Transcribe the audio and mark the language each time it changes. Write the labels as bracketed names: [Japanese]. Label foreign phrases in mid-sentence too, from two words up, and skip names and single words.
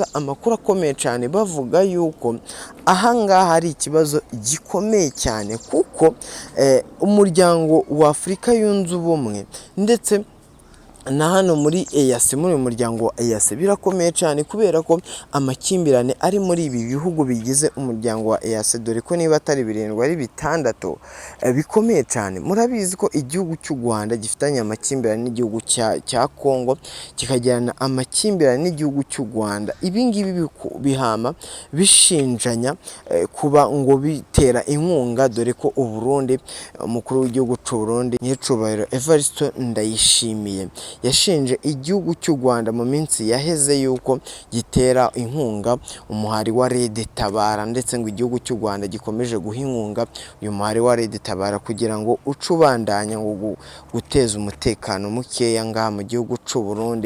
[Kinyarwanda] amakuru akomeye cyane bavuga yuko ahangaha hari ikibazo gikomeye cyane, kuko umuryango wa Afurika yunze ubumwe ndetse na hano muri EAC, muri uyu muryango wa EAC birakomeye cyane, kubera ko amakimbirane ari muri ibi bihugu bigize umuryango wa EAC, dore ko niba atari 7 ari 6 bikomeye cyane. Murabizi ko igihugu cy'u Rwanda gifitanye amakimbirane n'igihugu cya Kongo, kikagirana amakimbirane n'igihugu cy'u Rwanda. [Rundi] Ibi ngibi bihama bishinjanya kuba ngo bitera inkunga, dore ko Burundi, umukuru w'igihugu cy'u Burundi nyicubahiro Evariste Ndayishimiye yashinje igihugu cy'u Rwanda mu minsi yaheze yuko gitera inkunga umuhari wa Red Tabara, ndetse ngo igihugu cy'u Rwanda gikomeje guha inkunga uyu muhari wa Red Tabara kugira ngo ucubandanya ngo guteza umutekano mukeya ngaha mu gihugu cy'u Burundi.